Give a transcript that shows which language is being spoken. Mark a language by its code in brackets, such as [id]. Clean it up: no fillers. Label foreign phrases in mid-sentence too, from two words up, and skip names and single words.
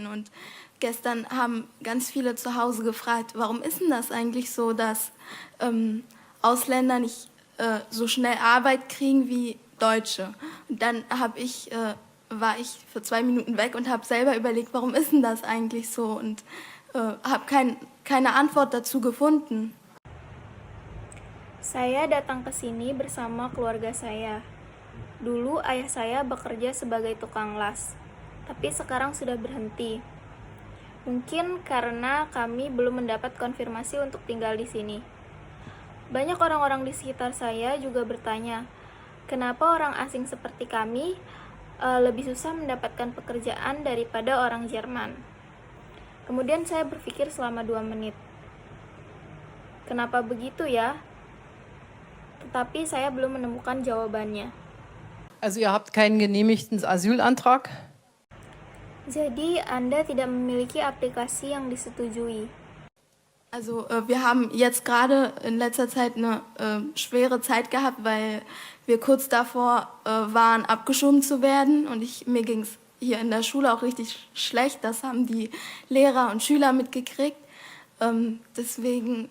[de] Und gestern haben ganz viele zu Hause gefragt, warum ist denn das eigentlich so, dass Ausländer nicht so schnell Arbeit kriegen wie Deutsche? Und dann war ich für 2 Minuten weg und habe selber überlegt, warum ist denn das eigentlich so? Und habe keine Antwort dazu gefunden. [id] Saya datang ke sini bersama keluarga saya. Dulu ayah saya bekerja sebagai tukang las, tapi sekarang sudah berhenti. Mungkin karena kami belum mendapat konfirmasi untuk tinggal di sini. Banyak orang-orang di sekitar saya juga bertanya, kenapa orang asing seperti kami lebih susah mendapatkan pekerjaan daripada orang Jerman. Kemudian saya berpikir selama 2 menit. Kenapa begitu ya? Tetapi saya belum menemukan jawabannya. [de] Also ihr habt keinen genehmigten Asylantrag? [id] Jadi Anda tidak memiliki aplikasi yang disetujui. [de] Also wir haben jetzt gerade in letzter Zeit eine schwere Zeit gehabt, weil wir kurz davor waren, abgeschoben zu werden. Und mir ging es hier in der Schule auch richtig schlecht. Das haben die Lehrer und Schüler mitgekriegt. Deswegen